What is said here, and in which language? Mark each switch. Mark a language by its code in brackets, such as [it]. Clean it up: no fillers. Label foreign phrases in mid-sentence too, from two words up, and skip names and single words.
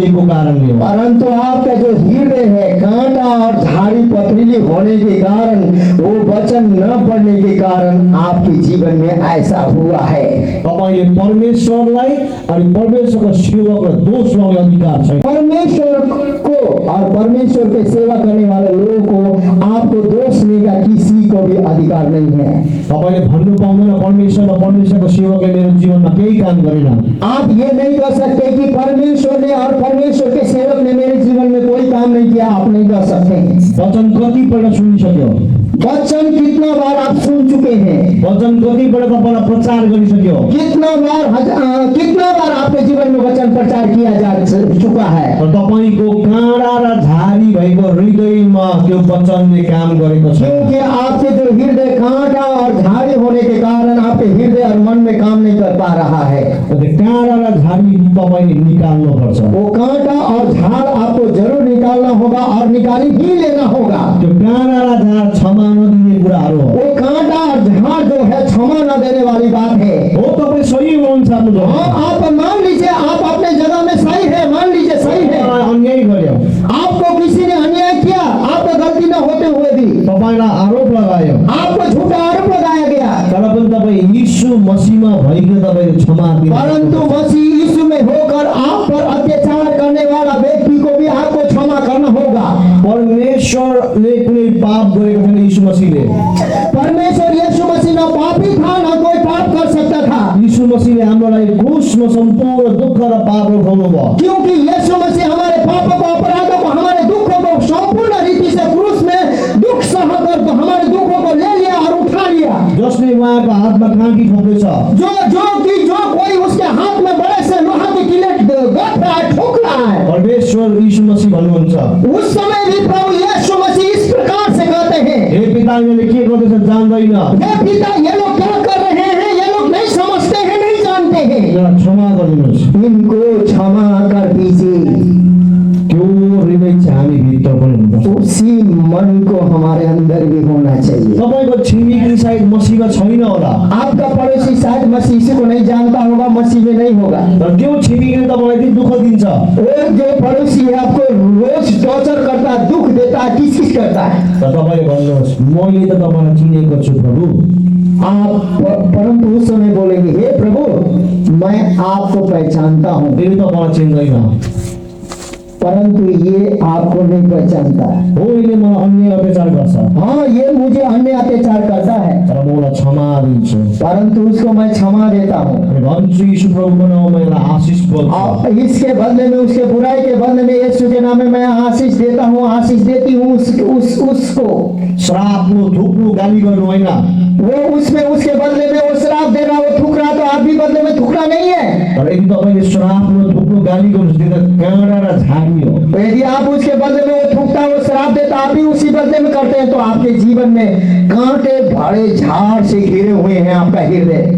[ne] कारणले हो। [hi] परंतु आपका जो हृदय है कांटा और झाड़ी पथरीली होने के कारण, वो वचन न पढ़ने के कारण आपके जीवन में ऐसा हुआ है। [ne] तपाईले परमेश्वरलाई अनि परमेश्वरको सेवकलाई दोष लगाउने अधिकार छैन। [hi] परमेश्वर को और परमेश्वर के सेवा करने वाले लोगों को आपको दोष देने का किसी को भी अधिकार नहीं है। [ne] तपाईले भन्नु पाउँदैन परमेश्वर र परमेश्वरको सेवकले मेरो जीवनमा केही काम गरेन। [hi] आप ये नहीं कह सकते कि परमेश्वर ने और परमेश्वर के सेवक ने मेरे जीवन में कोई काम नहीं किया। आप नहीं कह सकते। [ne] वचन कतिपल्ट सुनिसक्यो? [hi] वचन कितना बार आप सुन चुके हैं? [ne] वचन कतिपल्ट तपाईँलाई प्रचार गरिसक्यो? [hi] कितना बार आपके जीवन में वचन प्रचार किया जा चुका है? [ne] र तपाईको काँडा र झारी भएको हृदयमा त्यो वचनले काम गरेको छ। [hi] क्योंकि आपके जो हृदय कांटा और झाड़ी होने के कारण आपके हृदय और मन में काम नहीं कर पा रहा है। [ne] काँडा र झारी तपाईले निकाल्नु पर्छ। [hi] वो कांटा और झाड़ आपको जरूर निकालना होगा और निकाली ही लेना होगा। [ne] त्यो काँडा र झार क्षमा नदिने कुराहरू हो। [hi] वो कांटा और झाड़ जो है क्षमा न देने वाली बात है। [ne] हो तपाईँ सही हुनुहुन्छ आफ्नो [hi] आप मान लीजिए आप अपने जगह में सही है, मान लीजिए सही है। [ne] अन्याय गर्यो, [hi] आपको किसी ने अन्याय किया, आपको गलती न होते हुए भी [ne] तपाईलाई आरोप लगायो, [hi] आपको झूठा आरोप लगाया गया, [ne] तर पनि तपाईँ यीशु मसीहमा भइकन तपाईले क्षमा दिनु। [hi] परंतु मसीह यीशु में होकर आप पर अत्याचार करने वाला व्यक्ति को भी आपको क्षमा करना होगा। [ne] परमेश्वरले कुनै पाप गरेको छैन। यीशु मसीहले, [hi] परमेश्वर यीशु मसीह न पापी था, न कोई पाप कर सकता था। [ne] यीशु मसीहले हाम्रो लागि क्रुसमा सम्पूर्ण दुःख र पाप उठाउनु भयो। [hi] क्योंकि यीशु मसीह हमारे पापों को, अपराधों को, हमारे दुखों को संपूर्ण रीति से क्रूस में दुख सहकर तो हमारे दुखों को ले लिया और उठा लिया। [ne] जसले उहाँको हातमा काँटी ठोकेछ, [hi] जो कोई उसके हाथ में बड़े से लोहा की किलेट गथ रहा है, ठोक रहा है, [ne] परमेश्वर यीशु मसीह भन्नुहुन्छ, [hi] उस समय भी प्रभु यीशु मसीह इस प्रकार से कहते हैं, हे पिता, [ne] यिनीहरूले के गर्दैछ जान्दैन, [hi] हे पिता ये लोग क्या कर रहे हैं, ये लोग नहीं समझते हैं, नहीं जानते हैं, [ne] यिनीहरूलाई क्षमा गरिदिनुहोस्। [hi] इनको क्षमा कर दीजिए। [ne] त्यो हृदय चाहिँ हामी भित्र पनि हुनुपर्छ। [hi] उसी मन को हमारे अंदर भी होना चाहिए। [ne] तपाईँको छिमेकी सायद मसीहमा छैन होला, [hi] आपका पड़ोसी शायद मसीह इसी को नहीं जानता होगा, मसीह में नहीं होगा, [ne] तर त्यो छिमेकीले तपाईँलाई यति दुःख दिन्छ। [hi] और जो पड़ोसी है आपको रोज टॉर्चर करता है, दुख देता है, किस करता है, [ne] तर तपाईँले भन्नुहोस्, मैले त तपाईँलाई चिनेको छु प्रभु। [hi] आप परंतु उस समय बोलेंगे, हे प्रभु मैं आपको पहचानता हूँ, [ne] फेरि तपाईँलाई चिन्दैन। [hi] परंतु ये आपको नहीं पहचानता। [ne] हो, यसले मलाई अन्य अत्याचार गर्छ, [hi] हाँ ये मुझे अन्य अत्याचार करता है, [ne] तर म उसलाई क्षमा दिन्छु। [hi] परंतु उसको मैं क्षमा देता हूँ। [ne] अनि भन्छु यीशु प्रभुको नाममा यसलाई आशिष बोल्छु। [hi] और इसके बदले में, उसके बुराई के बदले में यीशु के नाम में मैं आशीष देता हूँ, आशीष देती हूँ उसको। [ne] श्राप्नु, थुक्नु, गाली गर्नु होइन। [hi] वो उसमें उसके बदले में वो श्राप दे रहा, वो थूक रहा, तो आप भी बदले में थूकना नहीं है। [ne] तर यदि तपाईँले श्राप्नु, थुक्नु, गाली गर्नु त्यो त काँडा र झाडी हो। [hi] तो यदि आप उसके बदले में वो थूकता, वो श्राप देता, आप भी उसी बदले में करते हैं, तो आपके जीवन में कांटे भरे झाड़ से घिरे हुए हैं आपका हृदय।